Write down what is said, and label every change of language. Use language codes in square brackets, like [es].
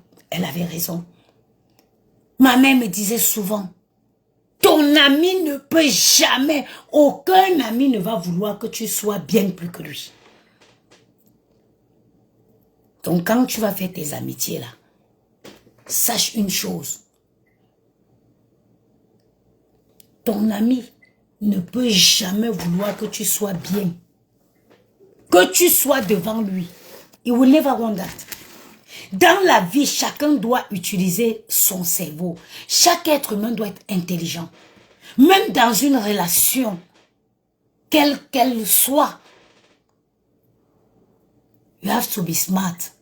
[fr] Elle avait raison. Ma mère me disait souvent, ton ami ne peut jamais, aucun ami ne va vouloir que tu sois bien plus que lui. Donc quand tu vas faire tes amitiés là, sache une chose. Ton ami ne peut jamais vouloir que tu sois bien. Que tu sois devant lui. [en] He will never want that. [fr] Dans la vie, chacun doit utiliser son cerveau. Chaque être humain doit être intelligent. Même dans une relation, quelle qu'elle soit, [en] you have to be smart.